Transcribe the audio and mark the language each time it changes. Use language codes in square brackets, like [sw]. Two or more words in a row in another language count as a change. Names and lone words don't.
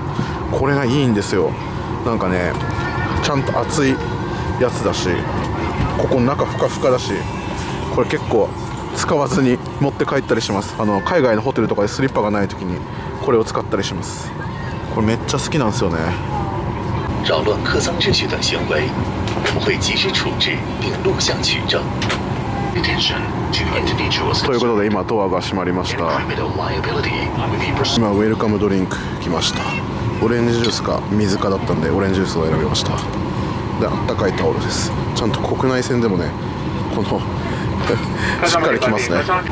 [ja] これがいいんですよ。なんかね、ちゃんと厚いやつだし、ここ中ふかふかだし、これ結構使わずに持って帰ったりします。海外のホテルとかでスリッパがない時にこれを使ったりします。これめっちゃ好きなんですよね。 [zh] 扰乱客舱秩序等行为，我们会及时处置并录像取证。 [ja] ということで今ドアが閉まりました。今ウェルカムドリンク来ました。オレンジジュースか水かだったんでオレンジジュースを選びました。で、あったかいタオルです。ちゃんと国内線でもね、このしっかりきますね。